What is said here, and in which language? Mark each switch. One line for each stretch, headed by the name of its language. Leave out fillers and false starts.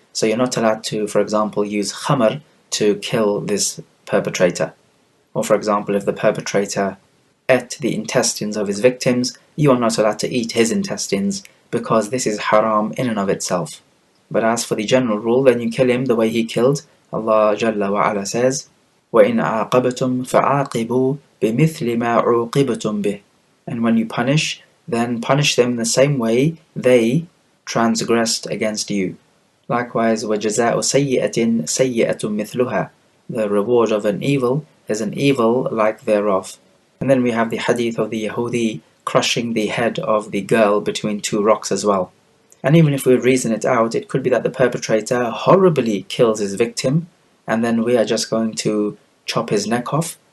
English: So you're not allowed to, for example, use khamr to kill this perpetrator. Or for example, if the perpetrator ate the intestines of his victims, you are not allowed to eat his intestines, because this is haram in and of itself. But as for the general rule, then you kill him the way he killed. Allah Jalla wa Ala says,
Arabic: وَإِنْ عَاقَبْتُمْ فَعَاقِبُوا بِمِثْلِ مَا عُوقِبْتُمْ بِهِ.
English: And when you punish, then punish them the same way they transgressed against you. Likewise,
Arabic: وَجَزَاءُ سَيِّئَةٍ سَيِّئَةٌ مِثْلُهَا.
English: The reward of an evil is an evil like thereof. And then we have the hadith of the Yahudi crushing the head of the girl between two rocks as well. And even if we reason it out, it could be that the perpetrator horribly kills his victim, and then we are just going to chop his neck off.